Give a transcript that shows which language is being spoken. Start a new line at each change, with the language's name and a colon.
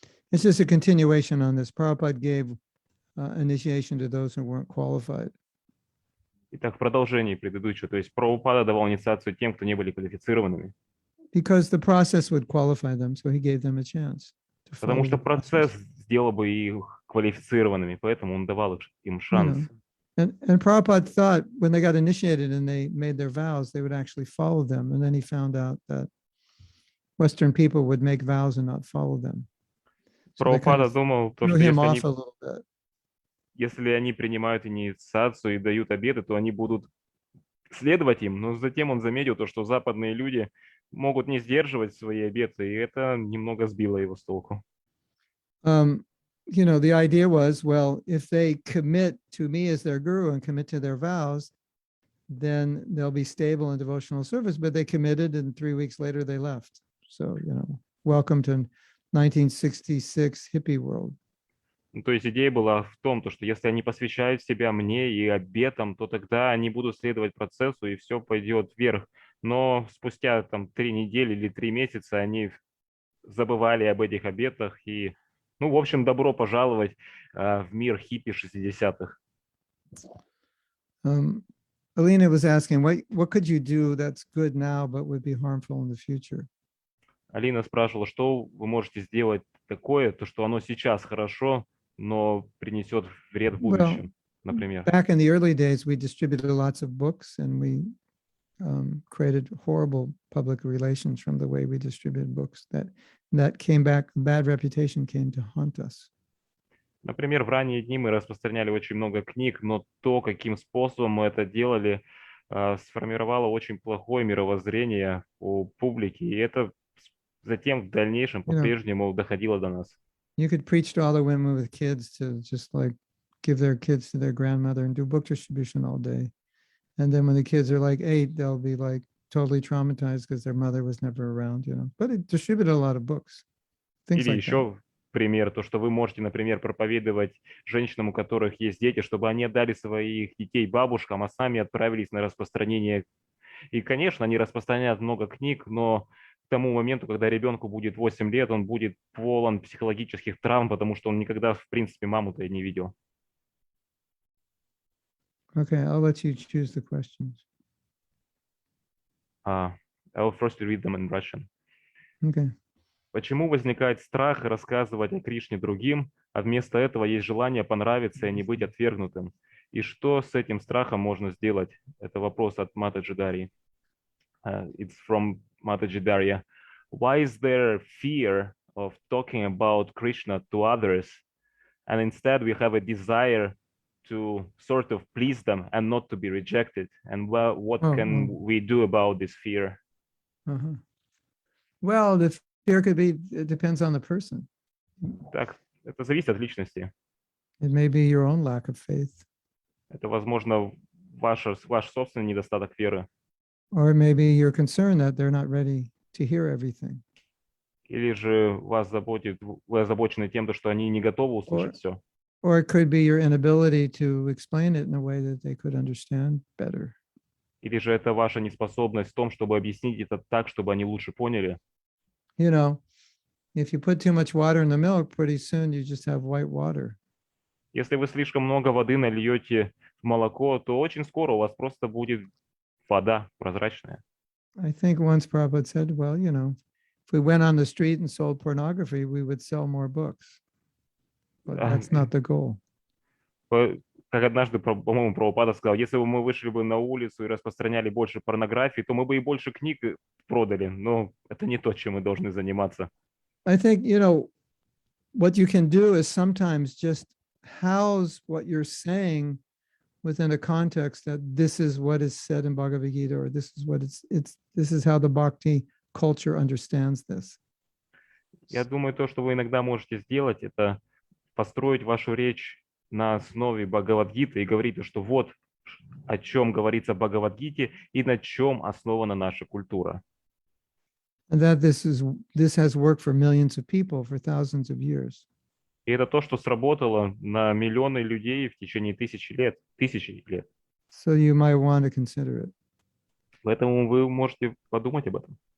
English: It's just a continuation on this. Prabhupada gave initiation to those who weren't qualified.
Russian: Итак, в продолжении предыдущего, то есть Прабхупада давал инициацию тем, кто не были квалифицированными.
English: Because the process would qualify them, so he gave them a chance.
Russian: Потому что процесс сделал бы их квалифицированными, поэтому он давал им шанс.
English: And Prabhupada thought when they got initiated and they made their vows, they would actually follow them. And then he found out that Western people would make vows and not follow them.
Russian: Прабхупада думал, что если они принимают инициацию и дают обеты, то они будут следовать им. Но затем он заметил, что западные люди могут не сдерживать свои обеты, и это немного сбило его с толку.
English: The idea was, well, if they commit to me as their guru and commit to their vows, then they'll be stable in devotional service, but they committed and 3 weeks later they left. So, welcome to 1966 hippie world.
Russian: Ну, то есть идея была в том, то, что если они посвящают себя мне и обетам, то тогда они будут следовать процессу, и все пойдет вверх. Но спустя там 3 недели или 3 месяца они забывали об этих обетах. И, ну, в общем, добро пожаловать в мир хиппи 60-х.
English: Alina was asking, what could you do that's good now but would be harmful in the future?
Russian: Алина спрашивала, что вы можете сделать такое, то, что оно сейчас хорошо, но принесет вред в будущем, например.
English: Back in the early days, we distributed lots of books and we created horrible public relations from the way we distributed books. That came back, bad reputation came to haunt us.
Russian: Например, в ранние дни мы распространяли очень много книг, но то, каким способом мы это делали, сформировало очень плохое мировоззрение у публики, и это затем в дальнейшем по-прежнему доходило до нас.
English: You could preach to all the women with kids to just like give their kids to their grandmother and do book distribution all day. And then when the kids are like 8, they'll be like totally traumatized because their mother was never around, But it distributed a lot of books. Things
Russian: Или
English: like
Russian: еще пример, то, что вы можете, например, проповедовать женщинам, у которых есть дети, чтобы они отдали своих детей бабушкам, а сами отправились на распространение. И, конечно, они распространяют много книг, но к тому моменту, когда ребенку будет 8 лет, он будет полон психологических травм, потому что он никогда, в принципе, маму-то и не видел.
English: Okay, I'll let you choose the questions. I will first read them in Russian. Okay.
Russian: Почему возникает страх рассказывать о Кришне другим, а вместо этого есть желание понравиться и не быть отвергнутым? И что с этим страхом можно сделать? Это вопрос от Матаджи Дарьи.
English: It's from Mataji Darya. Why is there fear of talking about Krishna to others, and instead we have a desire to sort of please them and not to be rejected? And what can we do about this fear? Uh-huh. Well, the fear could be, it depends on the person.
Russian: Так, это зависит от личности.
English: It may be your own lack of faith.
Russian: Это, возможно, ваш собственный недостаток веры.
English: Or maybe you're concerned that they're not ready to hear everything.
Russian: Или же вас заботит, вы озабочены тем, что они не готовы услышать все.
English: Or it could be your inability to explain it in a way that they could understand better.
Russian: Или же это ваша неспособность в том, чтобы объяснить это так, чтобы они лучше поняли.
English: If you put too much water in the milk, pretty soon you just have white water.
Russian: Если вы слишком много воды нальете в молоко, то очень скоро у вас просто будет вода прозрачная.
English: I think once Prabhupada said, well, if we went on the street and sold pornography, we would sell more books. But that's not the goal.
Russian: Как однажды, по-моему, Прабхупада сказал, если бы мы вышли бы на улицу и распространяли больше порнографии, то мы бы и больше книг продали. Но это не то, чем мы должны заниматься.
English: I think, what you can do is sometimes just house what you're saying within a context that this is what is said in Bhagavad Gita, or this is what this is how the bhakti culture understands this.
Russian: Я думаю, то, что вы иногда можете сделать, это построить вашу речь на основе Бхагавад-гиты и говорить, что вот о чем говорится в Бхагавад-гите и на чем основана наша культура.
English: And that this has worked for millions of people for thousands of years.
Russian: И это то, что сработало на миллионы людей в течение тысячи лет.
English: So you might want to consider it.
Russian: Поэтому вы можете подумать об этом.